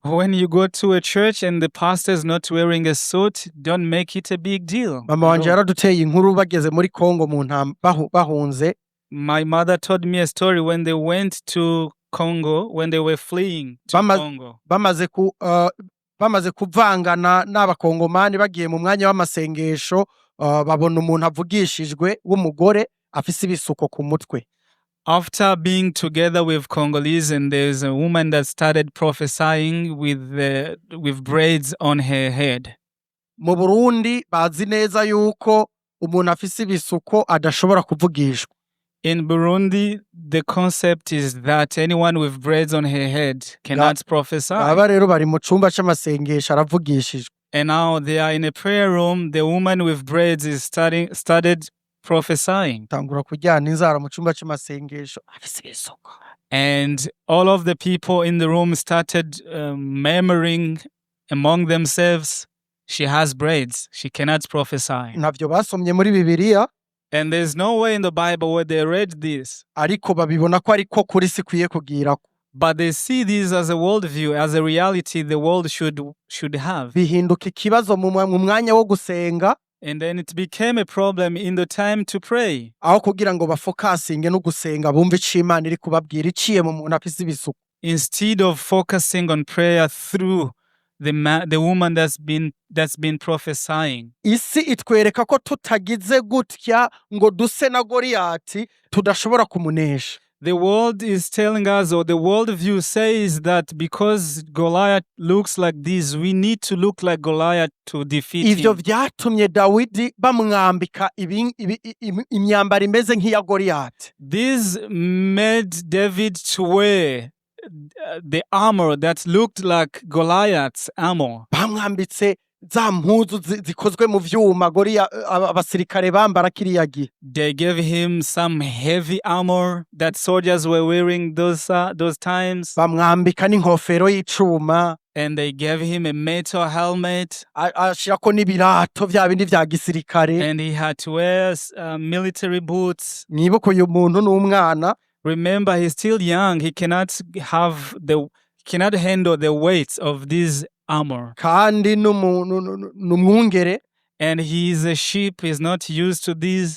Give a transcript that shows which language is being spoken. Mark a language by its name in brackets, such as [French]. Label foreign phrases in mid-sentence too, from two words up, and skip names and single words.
[English] When you go to a church and the pastor is not wearing a suit, don't make it a big deal. [Rundi] Mama wanje yaraduteye inkuru bageze muri Congo mu bahunze. [English] My mother told me a story when they went to Congo, when they were fleeing to Congo. [Rundi] Bamaze kuvangana n'abakongomani bagiye mu mwanya w'amasengesho, babona umuntu avugishijwe w'umugore afise ibisuko ku mutwe. [English] After being together with Congolese, and there's a woman that started prophesying with braids on her head. [Rundi] Mu Burundi bazi neza yuko umuntu afise ibisuko adashobora kuvugishwa. [English] In Burundi, the concept is that anyone with braids on her head cannot prophesy. [Rundi] Aba rero bari mu cumba c'amasengesho aravugishijwe. [English] And now they are in a prayer room. The woman with braids is started prophesying. [Rundi] Tangura kujyana inzara mu cumba c'amasengesho afise ibisuko. [English] And all of the people in the room started murmuring among themselves, she has braids, she cannot prophesy. [Rundi] Ntavyo basomye muri Bibiliya. [English] And there's no way in the Bible where they read this, [Rundi] ariko babibona ko ariko kuri sikwiye kugirako. [English] but they see this as a worldview, as a reality the world should have. [Rundi] Bihinduka ikibazo mu mwanya wo gusenga, [English] And then it became a problem in the time to pray. [Rundi] aho kugira ngo bafokasinge no gusenga bumve ico Imana iri kubabwira iciye mu muntu afise ibisuku. [English] Instead of focusing on prayer through the woman that's been prophesying. [Rundi] Isi itwereka ko tutagize gutya ngo duse na Goliyati tudashobora kumunesha. [English] The world is telling us, or the worldview says that because Goliath looks like this, we need to look like Goliath to defeat [Rundi] Ivyo [English] him. [Rundi] vyatumye Dawidi bamwambika imyambaro imeze nk'iya Goliyati. [English] This made David to wear the armor that looked like Goliath's armor. [Rundi] Bamwambitse za mpuzu zikozwe mu vyuma abasirikare bambara kiriya gihe. [English] They gave him some heavy armor that soldiers were wearing those times. [Rundi] Bamwambika n'inkofero y'icuma. [English] And they gave him a metal helmet. [Rundi] Ashirako n'ibirato vya bindi vya gisirikare. [English] And he had to wear military boots. [Rundi] Mwibuke uyu muntu n'umwana. [English] Remember, he's still young. He cannot handle the weight of this armor. [Rundi] Kandi n'umwungere. [English] And he is a sheep. He's not used to this.